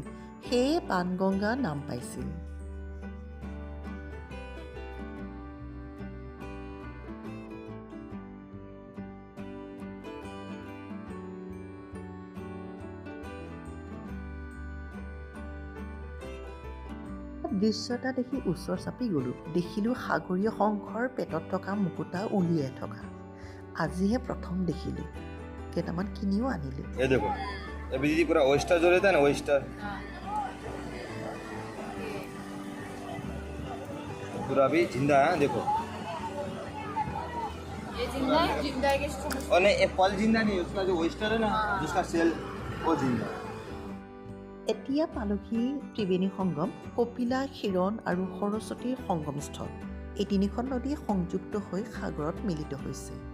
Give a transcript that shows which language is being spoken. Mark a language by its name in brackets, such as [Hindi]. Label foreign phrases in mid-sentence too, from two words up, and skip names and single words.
[Assamese] সেয়ে বাণগংগা নাম পাইছিল। দৃশ্য এটা দেখি ওচৰ চাপি গ'লোঁ। দেখিলোঁ সাগৰীয় শংখৰ পেটত থকা মুকুতা উলিয়াই থকা। আজিহে প্ৰথম দেখিলোঁ। কেইটামান কিনিও আনিলোঁ। [Hindi] ये देखो अभी दीदी पूरा ओस्टर जो रहता है ना ओस्टर पूरा अभी जिंदा है देखो ये जिंदा है, जिंदा है कि इसको और नहीं ये पल जिंदा नहीं उसका जो ओस्टर है ना जिसका सेल वो जिंदा है। [Assamese] এতিয়া পালোহি ত্ৰিবেণী সংগম, কপিলা, ক্ষীৰণ আৰু সৰস্বতীৰ সংগমস্থল। এই তিনিখন নদী সংযুক্ত হৈ সাগৰত মিলিত হৈছে।